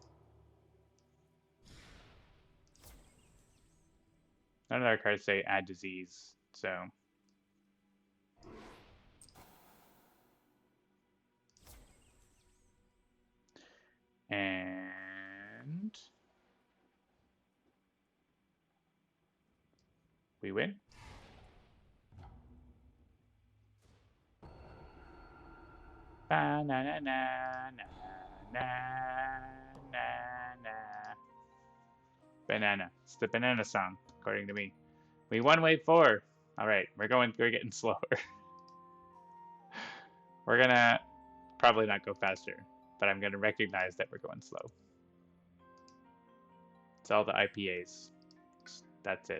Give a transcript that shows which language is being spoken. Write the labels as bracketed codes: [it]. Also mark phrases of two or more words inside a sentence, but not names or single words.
[en] None of our cards say add disease, so. And we win. Ba na na na na na na na. Banana. It's the banana song, according to me. We won wave 4. All right, we're getting slower. We're gonna probably not go faster, but I'm gonna recognize that we're going slow. It's all the IPAs. That's it.